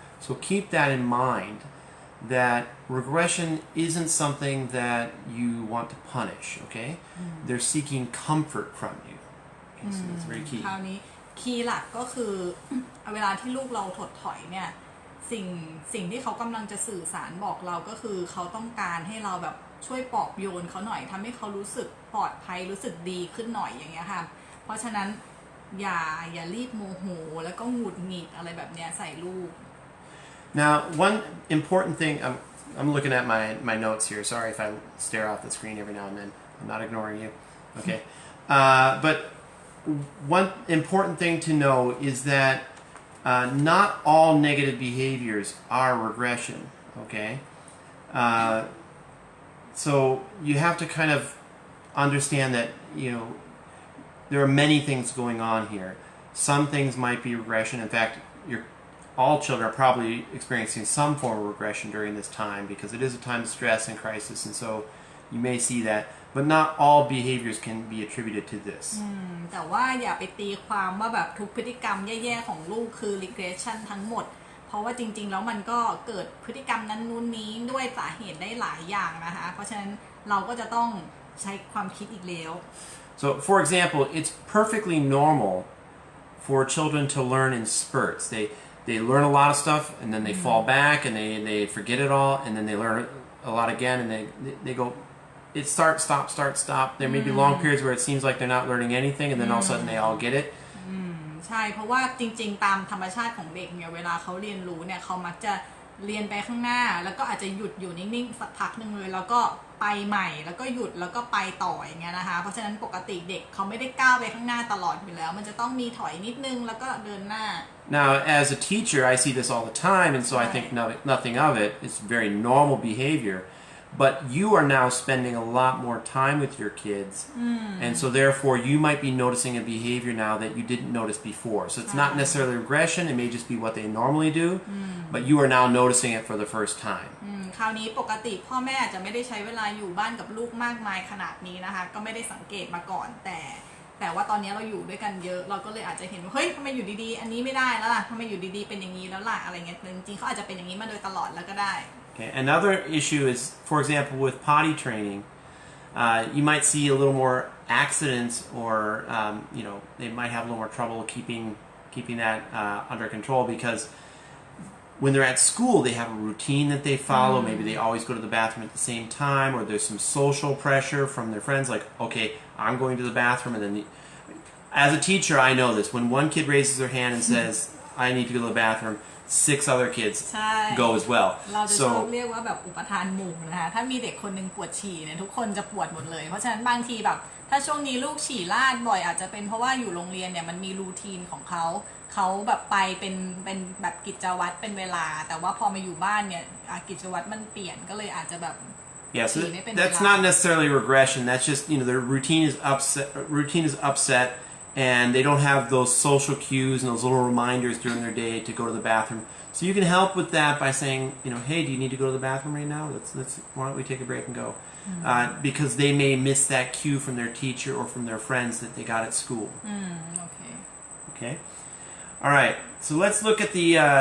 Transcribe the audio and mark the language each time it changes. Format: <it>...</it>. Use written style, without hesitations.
<en>So keep that in mind, that regression isn't something that you want to punish, okay? They're seeking comfort from you. Okay, so that's very key.</en> <th>คราวนี้คีย์หลักก็คือ เวลาที่ลูกเราถดถอยเนี่ยสิ่งที่เขากำลังจะสื่อสารบอกเราก็คือเขาต้องการให้เราแบบช่วยปลอบโยนเขาหน่อยทำให้เขารู้สึกปลอดภัยรู้สึกดีขึ้นหน่อยอย่างเงี้ยค่ะเพราะฉะนั้นอย่ารีบโมโหแล้วก็หงุดหงิดอะไรแบบเนี้ยใส่ลูก</th> <en>Now, one important thing, I'm looking at my notes here. Sorry if I stare off the screen every now and then. I'm not ignoring you. Okay. But one important thing to know is that not all negative behaviors are regression. Okay. So you have to kind of understand that, there are many things going on here. Some things might be regression. In fact, all children are probably experiencing some form of regression during this time because it is a time of stress and crisis, and so you may see that. But not all behaviors can be attributed to this.</en> <th>แต่ว่าอย่าไปตีความว่าแบบทุกพฤติกรรมแย่ๆของลูกคือ regression ทั้งหมด เพราะว่าจริงๆแล้วมันก็เกิดพฤติกรรมนั้นนู้นนี้ด้วยสาเหตุได้หลายอย่างนะคะเพราะฉะนั้นเราก็จะต้องใช้ความคิดอีกแล้ว</th> <en>So, for example, it's perfectly normal for children to learn in spurts. They learn a lot of stuff and then they fall back and they forget it all and then they learn a lot again and they go. It start, stop. There may be long periods where it seems like they're not learning anything, and then all of a sudden they all get it.</en> <th>ใช่เพราะว่าจริงๆตามธรรมชาติของเด็กเนี่ยเวลาเขาเรียนรู้เนี่ยเขามักจะเรียนไปข้างหน้าแล้วก็อาจจะหยุดอยู่นิ่งๆสักพักหนึ่งเลยแล้วก็ไปใหม่แล้วก็หยุดแล้วก็ไปต่ออย่างเงี้ยนะคะเพราะฉะนั้นปกติเด็กเขาไม่ได้ก้าวไปข้างหน้าตลอดอยู่แล้วมันจะต้องมีถอยนิดนึงแล้วก็เดินหน้า</th> <en>Now, as a teacher, I see this all the time, and so I think nothing of it. It's very normal behavior. But you are now spending a lot more time with your kids, and so therefore you might be noticing a behavior now that you didn't notice before. So it's not necessarily regression, it may just be what they normally do, but you are now noticing it for the first time.</en> <th>คราวนี้ปกติพ่อแม่อาจจะไม่ได้ใช้เวลาอยู่บ้านกับลูกมากมายขนาดนี้นะคะก็ไม่ได้สังเกตมาก่อนแต่ว่าตอนนี้เราอยู่ด้วยกันเยอะเราก็เลยอาจจะเห็นว่าเฮ้ยทำไมอยู่ดีๆอันนี้ไม่ได้แล้วล่ะทำไมอยู่ดีๆเป็นอย่างนี้แล้วล่ะอะไรเงี้ยจริงๆเขาอาจจะเป็นอย่างนี้มาโดยตลอดแล้วก็ได้</th> <en>Okay. Another issue is, for example, with potty training, you might see a little more accidents, or they might have a little more trouble keeping that under control because when they're at school, they have a routine that they follow. Maybe they always go to the bathroom at the same time, or there's some social pressure from their friends, like, okay, I'm going to the bathroom, and then as a teacher, I know this. When one kid raises their hand and says, I need to go to the bathroom, 6 other kids</en> <th>ใช่</th> <en>go as well.</en> <th>เราจะชอบเรียกว่าแบบอุปทานหมู่นะคะถ้ามีเด็กคนหนึ่งปวดฉี่เนี่ยทุกคนจะปวดหมดเลยเพราะฉะนั้นบางทีแบบถ้าช่วงนี้ลูกฉี่ลาดบ่อยอาจจะเป็นเพราะว่าอยู่โรงเรียนเนี่ยมันมีรูทีนของเขาแบบไปเป็นแบบกิจวัตรเป็นเวลาแต่ว่าพอมาอยู่บ้านเนี่ยกิจวัตรมันเปลี่ยนก็เลยอาจจะแบบ</th> <en>Yeah, so that's not necessarily regression. That's just, their routine is upset, and they don't have those social cues and those little reminders during their day to go to the bathroom. So you can help with that by saying, hey, do you need to go to the bathroom right now? Why don't we take a break and go? Because they may miss that cue from their teacher or from their friends that they got at school. Okay. All right. So let's look at the.</en>